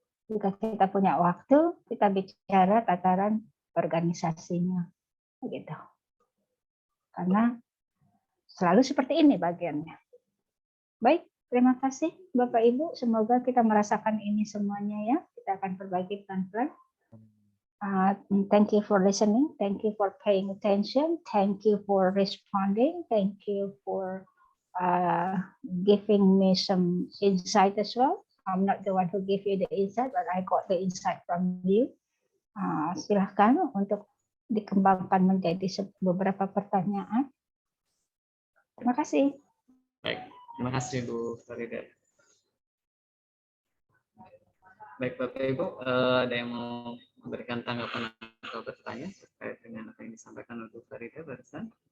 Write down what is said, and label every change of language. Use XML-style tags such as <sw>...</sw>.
<id>Jika kita punya waktu, kita bicara tataran organisasinya. Gitu. Karena selalu seperti ini bagiannya. Baik, terima kasih Bapak Ibu. Semoga kita merasakan ini semuanya ya. Kita akan berbagi pelan-pelan.</id> <en>Thank you for listening. Thank you for paying attention. Thank you for responding. Thank you for giving me some insight as well. I'm not the one who gave you the insight, but I got the insight from you.</en> <id>Silahkan untuk dikembangkan menjadi beberapa pertanyaan. Terima kasih. Baik, terima kasih Bu Farida. Baik Bapak Ibu, ada yang mau memberikan tanggapan atau bertanya terkait dengan apa yang disampaikan oleh Bu Farida barusan?</id>